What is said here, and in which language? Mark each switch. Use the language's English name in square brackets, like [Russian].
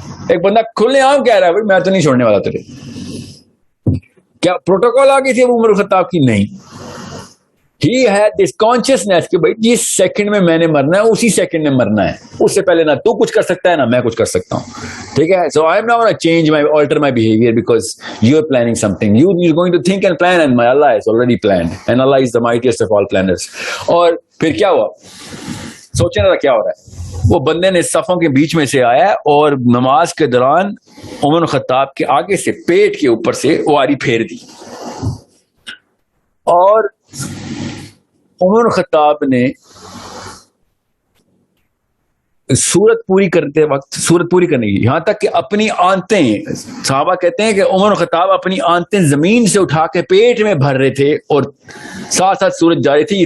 [Urdu] ایک بندہ کھلے عام کہہ رہا ہے بھائی میں تو نہیں چھوڑنے والا تجھے. کیا پروٹوکول آ گئی تھی عمر الخطاب کی؟ نہیں. [English] he had this consciousness [Urdu] کہ بھائی جس سیکنڈ میں میں نے مرنا ہے اسی سیکنڈ میں مرنا ہے, اس سے پہلے نہ تو کچھ کر سکتا ہے نہ میں کچھ کر سکتا ہوں. [English] ٹھیک ہے, so I am not gonna change my alter my behavior because you are planning something. You're going to think and plan and my Allah has already planned and Allah is the mightiest of all planners. [Urdu] اور پھر کیا ہوا, سوچیں ذرا کیا ہو رہا ہے. وہ بندے نے صفوں کے بیچ میں سے آیا اور نماز کے دوران عمر الخطاب کے آگے سے پیٹ کے اوپر سے واری پھیر دی, اور عمر الخطاب نے سورت پوری کرتے وقت سورت پوری کرنے کی, یہاں تک کہ اپنی آنتیں, صحابہ کہتے ہیں کہ عمر الخطاب اپنی آنتیں زمین سے اٹھا کے پیٹ میں بھر رہے تھے اور ساتھ ساتھ سورت جاری تھی.